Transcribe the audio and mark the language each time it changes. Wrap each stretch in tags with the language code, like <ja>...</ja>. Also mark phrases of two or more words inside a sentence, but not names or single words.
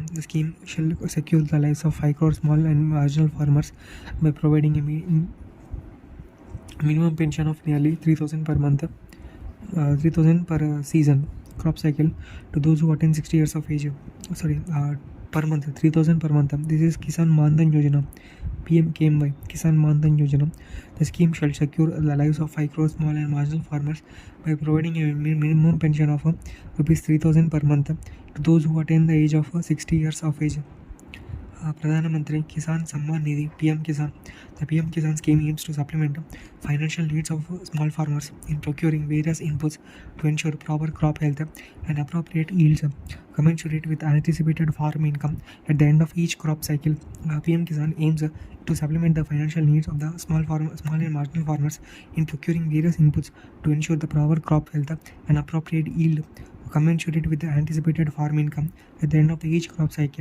<en>The scheme shall secure the lives of 5 crore small and marginal farmers by providing a minimum pension of nearly 3,000 per month, 3,000 per season crop cycle to those who attain 60 years of age. Per month, 3,000 per month. This is Kisan Man Dhan Yojana. PMKMY Kisan Man Dhan Yojana. The scheme shall secure the lives of 5 crore small and marginal farmers by providing a minimum pension of rupees 3,000 per month to those who attain the age of 60 years of age. Pradhan Mantri Kisan Samman Nidhi PM Kisan. The PM Kisan scheme aims to supplement financial needs of small farmers in procuring various inputs to ensure proper crop health and appropriate yields commensurate with anticipated farm income at the end of each crop cycle. PM Kisan aims to supplement the financial needs of the small and marginal farmers in procuring various inputs to ensure the proper crop health and appropriate yield commensurate with the anticipated farm income at the end of each crop cycle.</en>